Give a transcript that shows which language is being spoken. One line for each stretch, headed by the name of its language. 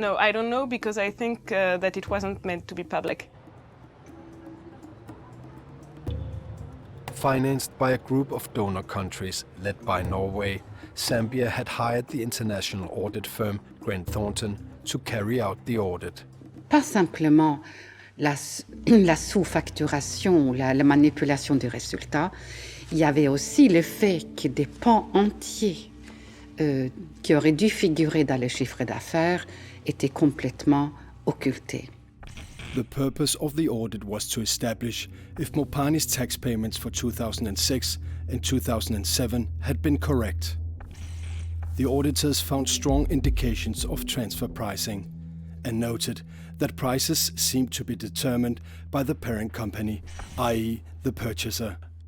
English: No, I don't know because I think that it wasn't meant to be public. Financed by a group of donor countries led by Norway, Zambia had hired the international audit firm Grant Thornton to carry out the audit.
French: Pas simplement la sous-facturation ou la manipulation des résultats, il y avait aussi le fait que des pans entiers qui auraient dû figurer dans les chiffres d'affaires étaient complètement occultés.
English: The purpose of the audit was to establish if Mopani's tax payments for 2006 and 2007 had been correct. The auditors found strong indications of transfer pricing and noted that prices seemed to be determined by the parent company, i.e. the purchaser.